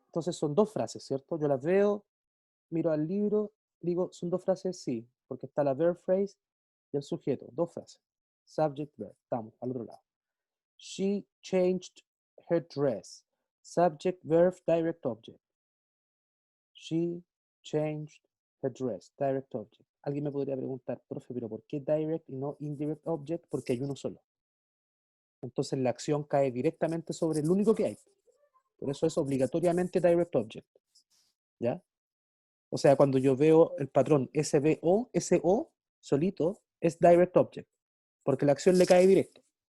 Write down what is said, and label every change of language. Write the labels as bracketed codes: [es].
[es] Entonces son dos frases, ¿cierto? Yo las veo, miro al libro, digo, son dos frases, sí, porque está la verb phrase y el sujeto, dos frases. Subject, verb, estamos al otro lado. [en] She changed her dress. Subject, verb, direct object. She changed her dress. Direct object. [es] Alguien me podría preguntar, profe, pero ¿por qué direct y no indirect object? Porque hay uno solo. Entonces la acción cae directamente sobre el único que hay. Por eso es obligatoriamente direct object. ¿Ya? O sea, cuando yo veo el patrón SVO, SO solito, es direct object, porque la acción le cae directo.